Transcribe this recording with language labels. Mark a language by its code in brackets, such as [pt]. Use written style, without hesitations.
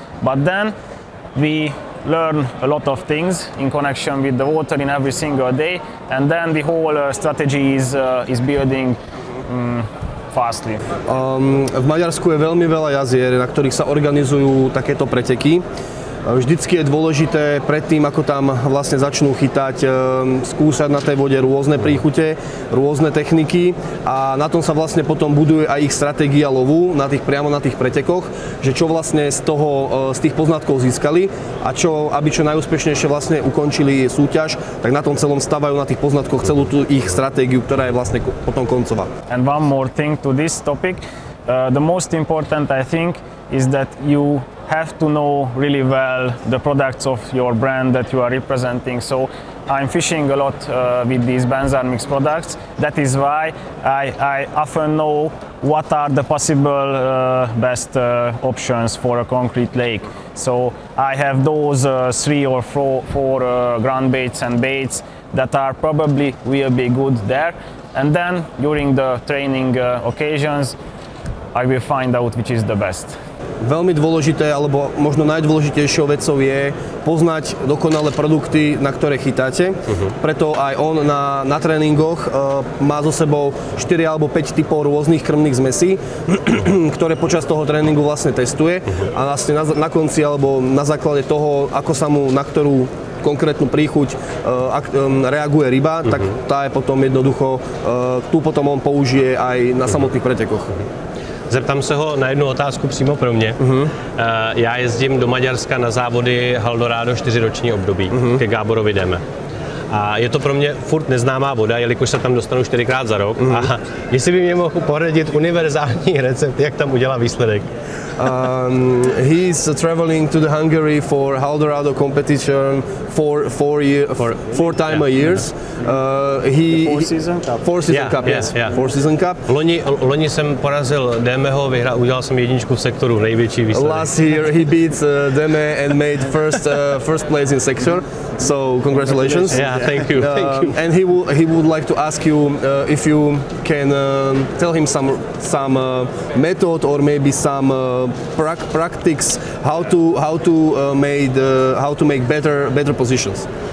[en] But then we learn a lot of things in connection with the water in every single day, and then the whole strategy is building fastly. [sk] V Maďarsku je veľmi veľa jazier, na ktorých sa organizujú takéto preteky. Vždycky je dôležité predtým, ako tam vlastne začnú chytať, skúšať na tej vode rôzne príchute, rôzne techniky a na tom sa vlastne potom buduje aj ich stratégia lovu priamo na tých pretekoch, že čo vlastne z tých poznatkov získali a aby čo najúspešnejšie vlastne ukončili súťaž, tak na tom celom stavajú na tých poznatkoch celú tú ich stratégiu, ktorá je vlastne potom koncová. [en] And one more thing to this topic, the most important I think is that you have to know really well the products of your brand that you are representing. So I'm fishing a lot with these Benzar mix products. That is why I often know what are the possible best options for a concrete lake. So I have those 3 or 4 ground baits and baits that are probably will be good there. And then during the training occasions, I will find out which is the best. [sk] Veľmi dôležité, alebo možno najdôležitejšou vecou je poznať dokonalé produkty, na ktoré chytáte. Preto aj on na tréningoch má so sebou 4 alebo 5 typov rôznych krmných zmesí, ktoré počas toho tréningu vlastne testuje a vlastne na konci alebo na základe toho, ako sa mu na ktorú konkrétnu príchuť reaguje ryba, tak tá je potom jednoducho, tu potom on použije aj na samotných pretekoch. [cs] Zeptám se ho na jednu otázku přímo pro mě. Já jezdím do Maďarska na závody Eldorado 4roční období, ke Gáborovi jdeme. A je to pro mě furt neznámá voda, jelikož se tam dostanu 4krát za rok. A jestli by mě mohl poradit univerzální recept, jak tam udělat výsledek. [en] He's traveling to the Hungary for Eldorado competition 4 times a year. Four season cup. Four season cup. [cs] Loni jsem porazil Demeho, udělal jsem jedničku v sektoru, největší výsledek. [en] Last year he beat Deme and made first place in sector. So congratulations. Yeah, thank you. And he would like to ask you if you can tell him some method or maybe some practice how to make better positions.